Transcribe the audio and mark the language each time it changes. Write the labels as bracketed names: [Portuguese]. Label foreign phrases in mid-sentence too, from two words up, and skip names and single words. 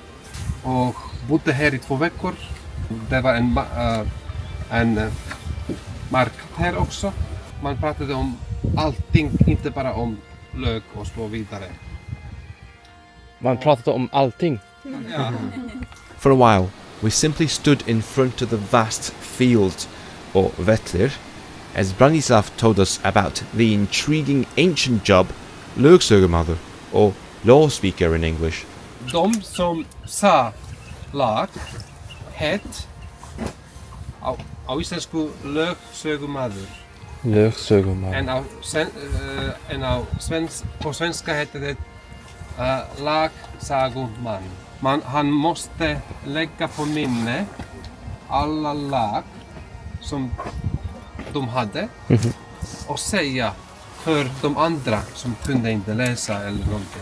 [Swedish] Och bodde här i 2 veckor. Det var en marknad här också. Man pratade om allting, inte bara om lök och så vidare. Man pratade om allting. Ja. [English] For a while, we simply stood in front of the vast field, or vellir, as Branislav told us about the intriguing ancient job lögsögumaður, or law speaker in English. [Swedish] De som sa lag het [Icelandic] á íslensku lögsögumaður. Lögsögumaður. [Swedish] På svenska heter det lagsagoman. Han måste lägga på minne alla lag som de hade och säga för de andra som kunde inte läsa eller någonting.